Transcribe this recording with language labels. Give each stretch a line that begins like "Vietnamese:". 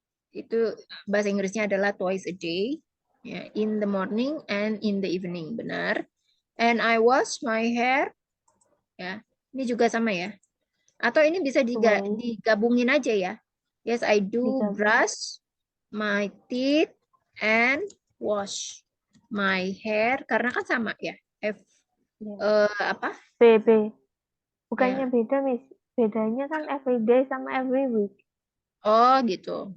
Indonesian: Itu bahasa Inggrisnya adalah
English: twice a day. Ya, in the morning and in the evening, benar. And I wash my hair.
Indonesian: Ya, ini juga sama ya. Atau ini bisa digabungin aja ya.
English: Yes, I do brush my teeth and wash my hair.
Indonesian: Karena kan sama ya. Apa? BB. Bukannya beda, Miss. Bedanya kan
English: every day
Indonesian: sama
English: every week.
Indonesian: Oh, gitu.